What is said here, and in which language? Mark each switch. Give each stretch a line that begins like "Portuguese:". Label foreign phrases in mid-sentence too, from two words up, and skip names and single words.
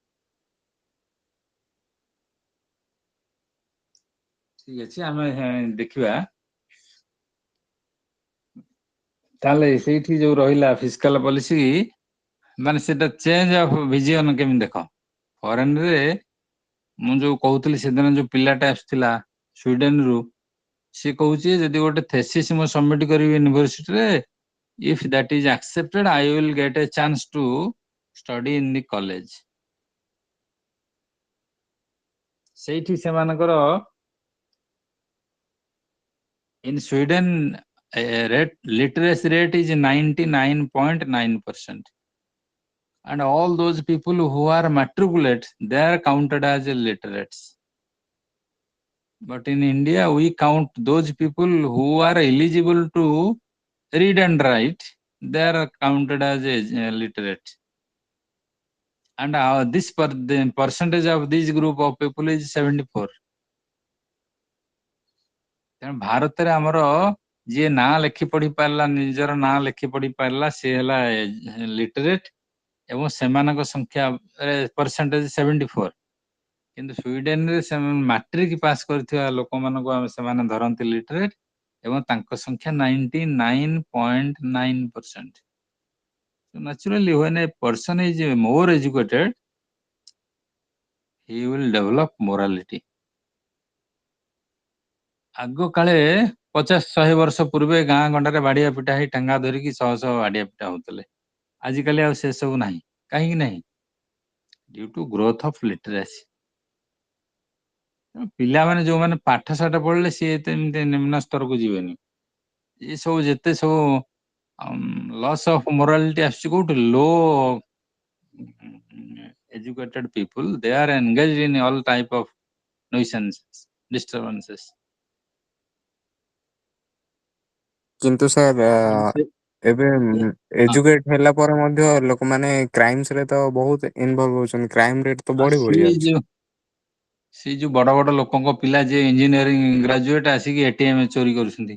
Odia: ଠିକ ଅଛି, ଆମେ ଦେଖିବା ତାହେଲେ ସେଇଠି ଯୋଉ ରହିଲା
English: fiscal policy,
Odia: ମାନେ ସେଟା
English: change of vision
Odia: କେମିତି ଦେଖ। ଫରେନ ରେ ମୁଁ ଯୋଉ କହୁଥିଲି ସେଦିନ, ଯୋଉ ପିଲାଟା ଆସିଥିଲା ସ୍ଵିଡେନ ରୁ, ସିଏ କହୁଛି ଯଦି ଗୋଟେ ଥେସିସ୍ ମୁଁ ସବମିଟ କରିବି ୟୁନିଭରସିଟିରେ,
English: if that is accepted, I will get a chance to study in the college.
Odia: ସେଇଠି ସେମାନଙ୍କର
English: in Sweden literacy rate is 99.9%, and all those people who are matriculate, they are counted as literates. But in India we count those people who are eligible to read and write, they are counted as literate. And the percentage of this group of people is 74.
Odia: ତେଣୁ ଭାରତରେ ଆମର ଯିଏ ନାଁ ଲେଖି ପଢି ପାରିଲା, ନିଜର ନାଁ ଲେଖି ପଢି ପାରିଲା, ସେ ହେଲା ଲିଟରେଟ, ଏବଂ ସେମାନଙ୍କ ସଂଖ୍ୟା ପରସେଣ୍ଟେଜ 74। କିନ୍ତୁ ସ୍ୱିଡେନରେ ସେମାନେ ମାଟ୍ରିକ ପାସ୍ କରିଥିବା ଲୋକମାନଙ୍କୁ ସେମାନେ ଧରନ୍ତି ଲିଟରେଟ, ଏବଂ ତାଙ୍କ ସଂଖ୍ୟା 99.9%।
English: So naturally, when a person is more educated, he will develop morality.
Odia: ଆଗ କାଳେ 50-100 ବର୍ଷ ପୂର୍ବେ ଗାଁ ଗଣ୍ଡାରେ ବାଡିଆ ପିଟା ହେଇ ଟାଙ୍ଗା ଧରିକି ଶହ ଶହ ବାଡିଆ ପିଟା ହଉଥିଲେ। ଆଜିକାଲି ଆଉ ସେ ସବୁ ନାହିଁ। କାହିଁକି ନାହିଁ?
English: due to growth of literacy.
Odia: ପିଲାମାନେ ଯୋଉମାନେ ପାଠ ସାଠ ପଢିଲେ, ସିଏ ଏମିତି ନିମ୍ନ ସ୍ତରକୁ ଯିବେନି। ଏ ସବୁ ଯେତେ ସବୁ
English: loss of morality
Odia: ଆସୁଛି କୋଉଠି,
English: ଲୋ educated people, they are engaged in all type of nuisances, disturbances.
Odia: କିନ୍ତୁ ସାର୍, ତେଣୁ ସେ ଏବେ ହଁ, ଏଜୁକେଟ ହେଲା ପରେ ମଧ୍ୟ ଲୋକମାନେ କ୍ରାଇମସ୍ ରେ ତ ବହୁତ ଇନଭଲ୍ଭ ହଉଛନ୍ତି।
English: crime rate
Odia: ତ ବଢି ବଢି ସିଏ ଯାଉଛି। ସେ ଯୋଉ ବଡ ବଡ ଲୋକଙ୍କ ପିଲା ଯେ
English: engineering graduate
Odia: ଆସିକି ଏଟିଏମ ଚୋରି କରୁଛନ୍ତି।